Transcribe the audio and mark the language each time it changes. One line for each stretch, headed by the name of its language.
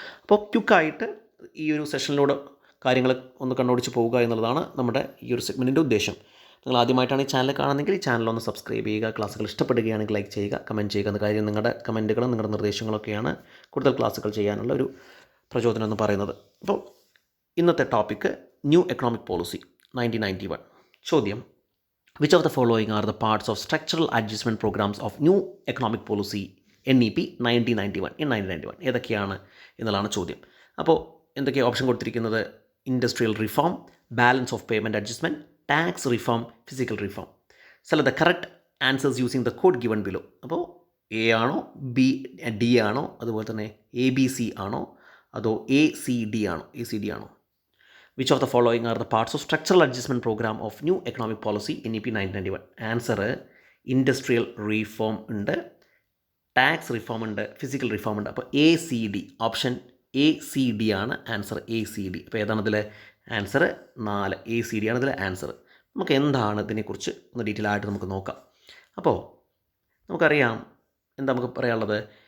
Malayalam: അപ്പോൾ ക്വിക്കായിട്ട് ഈ ഒരു സെഷനിലൂടെ കാര്യങ്ങൾ ഒന്ന് കണ്ണോടിച്ച് പോവുക എന്നുള്ളതാണ് നമ്മുടെ ഈ ഒരു സെഗ്മെൻറ്റിൻ്റെ ഉദ്ദേശം. നിങ്ങൾ ആദ്യമായിട്ടാണ് ഈ ചാനൽ കാണുന്നതെങ്കിൽ ഈ ചാനൽ ഒന്ന് സബ്സ്ക്രൈബ് ചെയ്യുക. ക്ലാസ്സുകൾ ഇഷ്ടപ്പെടുകയാണെങ്കിൽ ലൈക്ക് ചെയ്യുക, കമൻറ്റ് ചെയ്യുക. എന്ന കാര്യം നിങ്ങളുടെ കമൻറ്റുകളും നിങ്ങളുടെ നിർദ്ദേശങ്ങളൊക്കെയാണ് കൂടുതൽ ക്ലാസ്സുകൾ ചെയ്യാനുള്ള ഒരു പ്രചോദനം എന്ന് പറയുന്നത്. അപ്പോൾ ഇന്നത്തെ ടോപ്പിക്ക് ന്യൂ എക്കണോമിക് പോളിസി 1991.
English: ചോദ്യം: Which of the following are the parts of structural adjustment programs of new economic policy NEP 1991 in 1991?
Malayalam: ഏതൊക്കെയാണ് എന്നുള്ളതാണ് ചോദ്യം. അപ്പോൾ എന്തൊക്കെയാണ് ഓപ്ഷൻ കൊടുത്തിരിക്കുന്നത്? Industrial reform, balance of payment adjustment, tax reform, physical reform.
English: Select the correct answers using the code given below.
Malayalam: അപ്പോൾ A ആണോ, D ആണോ, അതുപോലെ തന്നെ ABC ആണോ, അതോ ACD ആണോ?
English: Which of the following are the parts of structural adjustment program of new economic policy NEP 1991?
Malayalam: Answer industrial reform ഉണ്ട്, tax reform ഉണ്ട്, ഫിസിക്കൽ റിഫോം ഉണ്ട്. അപ്പോൾ ACD, ഓപ്ഷൻ ACD ആണ് ആൻസർ. ACD. അപ്പോൾ ഏതാണ് ഇതിൽ ആൻസർ? 4. ACD ആണ് ഇതിൽ ആൻസർ. നമുക്ക് എന്താണ് ഇതിനെക്കുറിച്ച് ഒന്ന് ഡീറ്റെയിൽ ആയിട്ട് നമുക്ക് നോക്കാം. അപ്പോൾ നമുക്കറിയാം, എന്താ നമുക്ക് പറയാനുള്ളത്?